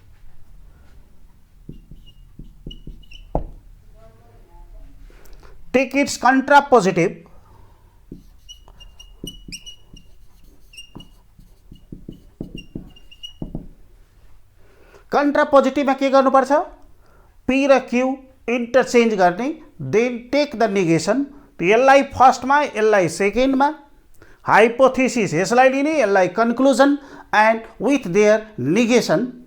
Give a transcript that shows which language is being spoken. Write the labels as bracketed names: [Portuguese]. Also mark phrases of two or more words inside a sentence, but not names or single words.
[English] Take its contrapositive. [Nepali] Contrapositive में के गर्नुपर्छ P र Q इन्टरचेन्ज गर्ने [English] then take the negation [Nepali] यसलाई फर्स्टमा यसलाई सेकेन्डमा हाइपोथेसिस यसलाई लिने यसलाई कन्क्लुजन [English] and with their negation